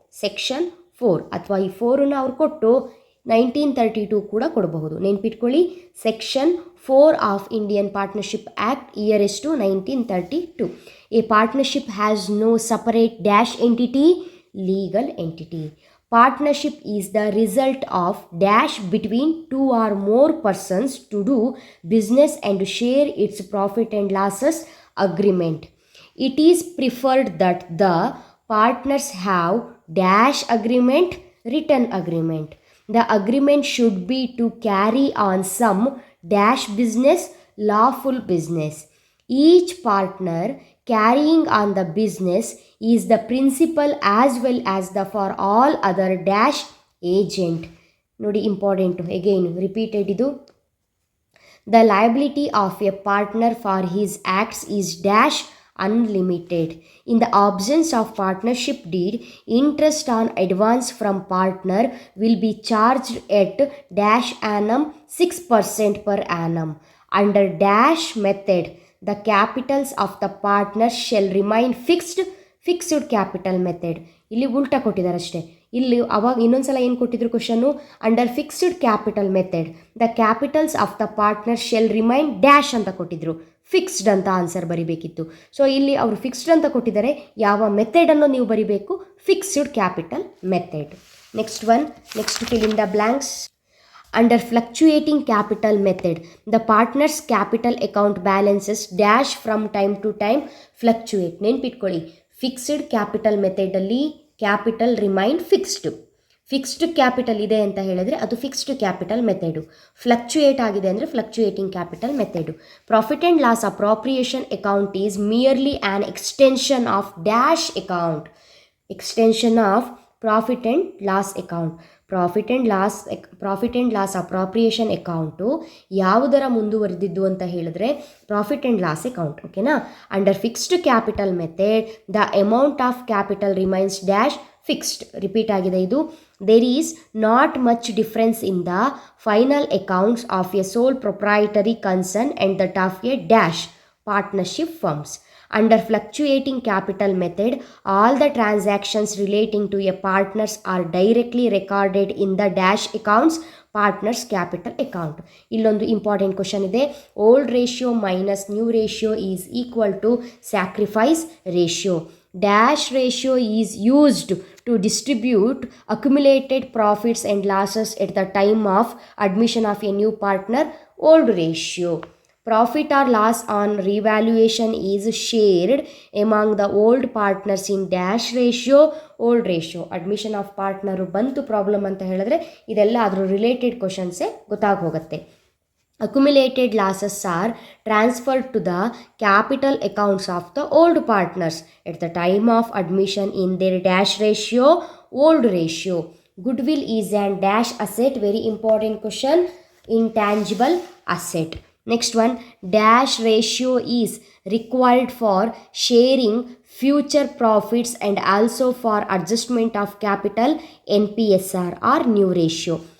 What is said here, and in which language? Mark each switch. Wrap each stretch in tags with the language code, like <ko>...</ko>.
<kn>Section 4 ಅಥವಾ ಈ 4ನ್ನು ಅವ್ರು ಕೊಟ್ಟು 1932 ಕೂಡ ಕೊಡಬಹುದು. ನೆನ್ಪಿಟ್ಕೊಳ್ಳಿ, section 4 of Indian partnership act, year ಎಷ್ಟು?</kn> <en>1932. A partnership has no separate dash entity, legal entity. Partnership is the result of dash between 2 or more persons to do business and share its profit and losses agreement. It is preferred that the partners have dash agreement, written agreement. The agreement should be to carry on some dash business, lawful business. Each partner carrying on the business is the principal as well as the for all other dash agent.</en> <kn>ನೋಡಿ, important, again repeated ಇದು.</kn> <en>The liability of a partner for his acts is dash unlimited. In the absence of partnership deed, interest on advance from partner will be charged at dash annum 6% per annum. Under dash method, the capitals of the partners shall remain fixed capital method.</en> <kn>ಇಲ್ಲಿ ಉಲ್ಟಾ ಕೊಟ್ಟಿದ್ದಾರೆ ಅಷ್ಟೇ. ಇಲ್ಲಿ ಅವಾಗ ಇನ್ನೊಂದ್ಸಲ ಏನು ಕೊಟ್ಟಿದ್ರು question,</kn> <en>under fixed capital method the capitals of the partner shall remain dash</en> <kn>ಅಂತ ಕೊಟ್ಟಿದ್ರು, ಫಿಕ್ಸ್ಡ್ ಅಂತ ಆನ್ಸರ್ ಬರಿಬೇಕಿತ್ತು. ಸೊ ಇಲ್ಲಿ ಅವರು ಫಿಕ್ಸ್ಡ್ ಅಂತ ಕೊಟ್ಟಿದ್ದಾರೆ, ಯಾವ ಮೆಥಡನ್ನು ನೀವು ಬರಿಬೇಕು, fixed capital method.</kn> <en>Next fill in the blanks. Under fluctuating capital method, the partner's capital account balances dash from time to time fluctuate.</en> <kn>ನೆನ್ಪಿಟ್ಕೊಳ್ಳಿ, fixed capital ಮೆಥಡಲ್ಲಿ capital remain fixed capital ಇದೆ ಅಂತ ಹೇಳಿದ್ರೆ ಅದು ಫಿಕ್ಸ್ಡ್ ಕ್ಯಾಪಿಟಲ್ ಮೆಥಡು. ಫ್ಲಕ್ಚುಯೇಟ್ ಆಗಿದೆ ಅಂದರೆ fluctuating capital method.</kn> <en>Profit and loss appropriation account is merely an extension of dash account. Extension of profit and loss account.</en> <kn>Profit and loss appropriation account ಯಾವುದರ ಮುಂದುವರೆದಿದ್ದು ಅಂತ ಹೇಳಿದ್ರೆ ಪ್ರಾಫಿಟ್ ಆ್ಯಂಡ್ ಲಾಸ್ ಅಕೌಂಟ್. ಓಕೆನಾ.</kn> <en>Under fixed capital method the amount of capital remains dash fixed.</en> <kn>Repeat ಆಗಿದೆ ಇದು.</kn> <en>There is not much difference in the final accounts of a sole proprietary concern and that of a dash partnership firms. Under fluctuating capital method, all the transactions relating to a partners are directly recorded in the dash accounts partners capital account.</en> <kn>ಇಲ್ಲೊಂದು important question ಇದೆ.</kn> <en>Old ratio minus new ratio is equal to sacrifice ratio. Dash ratio is used to distribute accumulated profits and losses at the time of admission of a new partner. Old ratio. Profit or loss on revaluation is shared among the old partners in dash ratio, old ratio.</en> <kn>Admission of partner ಬಂತು problem ಅಂತ ಹೇಳಿದ್ರೆ ಇದೆಲ್ಲ ಅದರ related ಕ್ವಶನ್ಸೇ ಗೊತ್ತಾಗೋಗುತ್ತೆ.</kn> <en>Accumulated losses are transferred to the capital accounts of the old partners at the time of admission in their dash ratio, old ratio. Goodwill is an dash asset. Very important question. Intangible asset. Next one, dash ratio is required for sharing future profits and also for adjustment of capital NPSR or new ratio.</en>